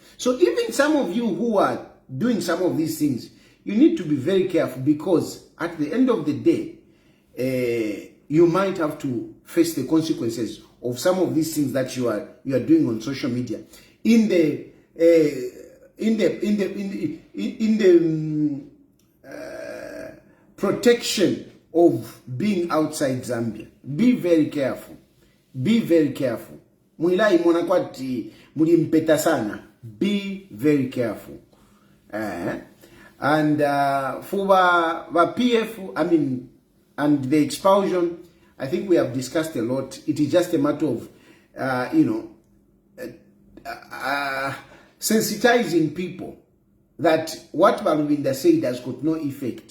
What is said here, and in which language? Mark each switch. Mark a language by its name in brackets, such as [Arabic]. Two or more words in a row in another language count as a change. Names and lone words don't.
[English] So even some of you who are doing some of these things, you need to be very careful, because at the end of the day, you might have to face the consequences of some of these things that you are doing on social media. In the protection of being outside Zambia, be very careful. Be very careful. [Bemba] Mwilai mwana kwati mulimpeta sana. [English] Be very careful. And for the PF, I mean, and the expulsion, I think we have discussed a lot. It is just a matter of, sensitizing people that what Balubinda said has got no effect.